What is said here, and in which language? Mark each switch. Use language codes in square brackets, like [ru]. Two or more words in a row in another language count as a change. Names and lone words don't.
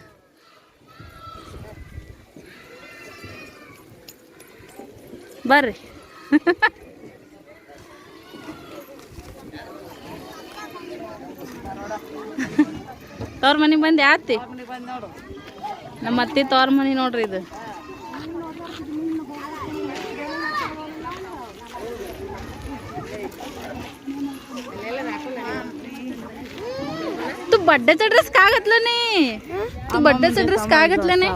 [kn] ಬರ್ರಿ. ತವ್ರ ಮನೆಗೆ ಬಂದು ಯಾತಿ ನಮ್ಮ ಅತ್ತಿ ತವ್ರ ಮನೆ ನೋಡ್ರಿ. [mr] ಇದು तू [en] birthday dress [mr] का घातला नाही. तू [en] birthday dress [mr] का घातला नाही.